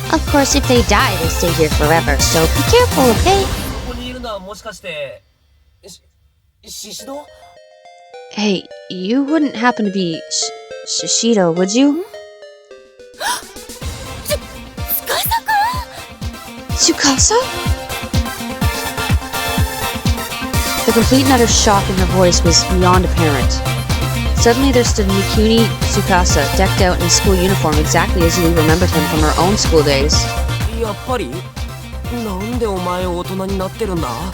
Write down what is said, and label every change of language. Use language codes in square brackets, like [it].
[en] course, if they die, they stay here forever, so be careful, okay? [ja] ここにいるのはもしかして、シシド? [en] Hey, you wouldn't happen to be Shishido, would you? Tsukasa? The complete and utter shock in her voice was beyond apparent. Suddenly there stood Mikuni Tsukasa, decked out in a school uniform exactly as Yui remembered him from her own school days. [ja] やっぱり? なんでお前大人になってるんだ?